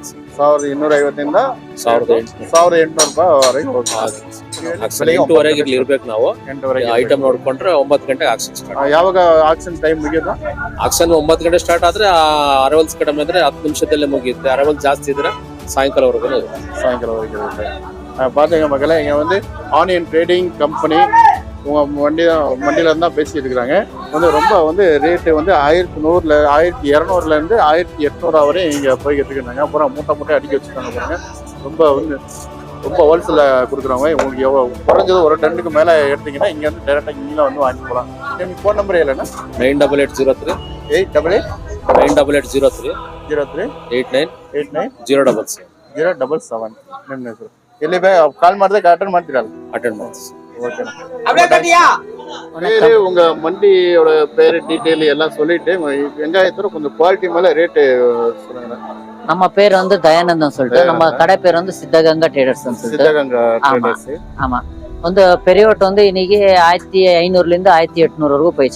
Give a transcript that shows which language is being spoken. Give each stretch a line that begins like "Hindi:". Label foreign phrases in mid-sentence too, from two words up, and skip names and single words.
Kannada: 1250ದಿಂದ 1800 ರೂಪಾಯಿವರೆಗೆ ಹೋಗುತ್ತೆ. 8ವರೆಗೆ ಇಲ್ಲಿ ಇರ್ಬೇಕು ನಾವು. ಐಟಮ್ ನೋಡ್ಕೊಂಡ್ರೆ 9 ಗಂಟೆಗೆ
English: auction start.
Kannada: ಯಾವಾಗ
English: auction time
Kannada: ಮುಗಿಯೋದು? ಆಕ್ಷನ್ 9 ಗಂಟೆ ಸ್ಟಾರ್ಟ್ ಆದ್ರೆ ಅರವಲ್ಸ್ ಕಡಿಮೆ ಅಂದ್ರೆ 10 ನಿಮಿಷದಲ್ಲೇ ಮುಗಿಯುತ್ತೆ. ಅರವಲ್ ಜಾಸ್ತಿ ಇದ್ರೆ ಸಾಯಂಕಾಲವರೆಗೂ
Tamil: இருக்கு. பாத்தீங்க மக்களே, இங்க வந்து
English: onion trading company
Tamil: வண்டியில இருந்தா பேசிட்டு இருக்காங்க. வந்து ரொம்ப வந்து ரேட்டு வந்து 1100 1200 இருந்து 1800 வரை இங்க போய்கிட்டு இருக்காங்க. அப்புறம் மூட்டை அடிக்க வச்சிருக்காங்க பாருங்க. ரொம்ப ஹோல்சேல கொடுக்குறவங்க. உங்களுக்கு எவ்வளவு குறைஞ்சது ஒரு டன்னுக்கு மேல எடுத்தீங்கன்னா இங்க வந்து டைரக்டா இங்க வந்து வாங்கி போகலாம்.
Kannada: ನಿಮ್ಮ ಫೋನ್ ನಂಬರ್ ಹೇಳಣ್ಣ. 9883 9803 89 077 ನಿಮ್ಮ ಹೆಸರು. ಎಲ್ಲಿ ಕಾಲ್ ಮಾಡಿದ್ರೆ ಅಟೆಂಡ್ ಮಾಡ್ತೀರಲ್ಲ? ಅಟೆಂಡ್ ಮಾಡಿ.
Tamil: ஓகே. உங்க மண்டியோட பேரு டீடைல் எல்லாம் சொல்லிட்டு வெங்காயத்தோட கொஞ்சம் குவாலிட்டி மேல ரேட்டு சொல்லுங்க. நம்ம பேர் வந்து தயானந்தம் சொல்லிட்டு, நம்ம கடை பேர் வந்து சித்தகங்கா ட்ரேடர்ஸ் சொல்லிட்டு. சித்தகங்கா ட்ரேடர்ஸ். ஆமா. வந்து பெரியவட்ட வந்து இன்னைக்கு 1500ல 1800 வரைக்கும் போயிடுச்சு.